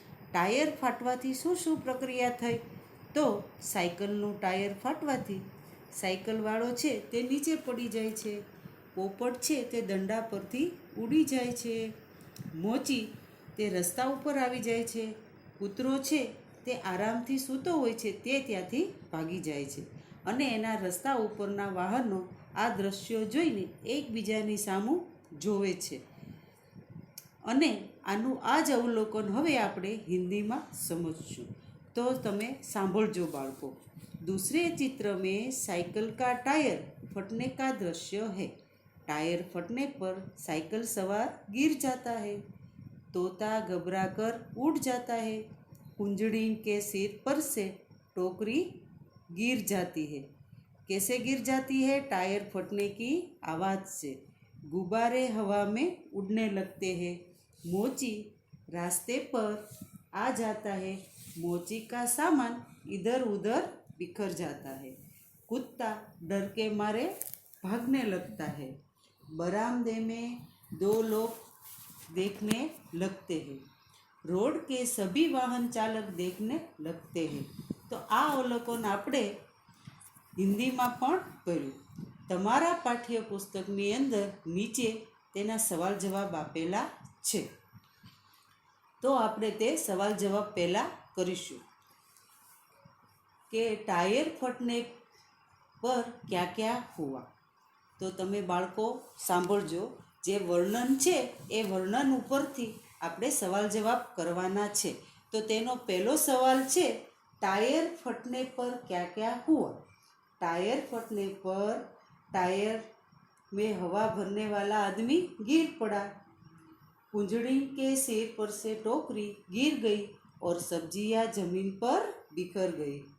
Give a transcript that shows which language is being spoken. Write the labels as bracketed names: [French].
[Gujarati] Tyre ફાટવાથી શું શું પ્રક્રિયા થઈ? તો સાયકલનું ટાયર ફાટવાથી સાયકલવાળો છે તે નીચે પડી જાય છે, પોપટ છે તે દંડા પરથી ઉડી જાય છે, મોચી તે રસ્તા ઉપર આવી જાય છે, કૂતરો છે તે આરામથી સૂતો હોય છે તે ત્યાંથી ભાગી જાય છે અને એના રસ્તા ઉપરના વાહનો આ દ્રશ્યો જોઈને એકબીજાની સામું જોવે છે. અને આનું આ જ અવલોકન હવે આપણે હિન્દીમાં સમજશું. તો તમે સાંભળજો બાળકો. [Hindi] दूसरे चित्र में साइकिल का टायर फटने का दृश्य है. टायर फटने पर साइकिल सवार गिर जाता है. तोता घबरा कर उड़ जाता है. कुंजड़ी के सिर पर से टोकरी गिर जाती है. कैसे गिर जाती है? टायर फटने की आवाज़ से. गुब्बारे हवा में उड़ने लगते हैं. मोची रास्ते पर आ जाता है. मोची का सामान इधर उधर बिखर जाता है. कुत्ता डर के मारे भागने लगता है. बरामदे में दो लोग देखने लगते हैं. रोड के सभी वाहन चालक देखने लगते हैं. [Gujarati] તો આ અવલોકન આપણે હિન્દીમાં પણ કર્યું. તમારા પાઠ્યપુસ્તકની અંદર નીચે તેના સવાલ જવાબ આપેલા છે, તો આપણે તે સવાલ જવાબ પહેલાં કરીશું કે [Hindi] ટાયર ફટને પર ક્યાં ક્યાં હુઆ. [Gujarati] તો તમે બાળકો સાંભળજો. જે વર્ણન છે એ વર્ણન ઉપરથી આપણે સવાલ જવાબ કરવાના છે. તો તેનો પહેલો સવાલ છે, [Hindi] टायर फटने पर क्या क्या हुआ. टायर फटने पर टायर में हवा भरने वाला आदमी गिर पड़ा. कुंजड़ी के सिर पर से टोकरी गिर गई और सब्जियां जमीन पर बिखर गई.